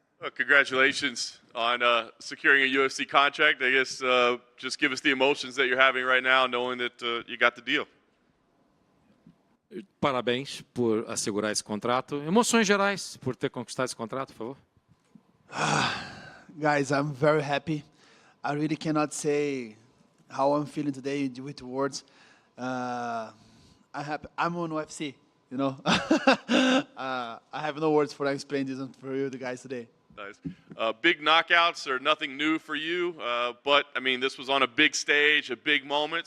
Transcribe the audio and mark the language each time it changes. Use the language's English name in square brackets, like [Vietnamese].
[English] Congratulations on securing a UFC contract. I guess just give us the emotions that you're having right now, knowing that you got the deal. [Portuguese] Parabéns por assegurar esse contrato. Emoções gerais por ter conquistado esse contrato, por favor. [English] Guys, I'm very happy. I really cannot say how I'm feeling today with words. I'm on UFC, you know. I have no words for explain this for you, the guys today. Nice. Big knockouts are nothing new for you, but I mean, this was on a big stage, a big moment.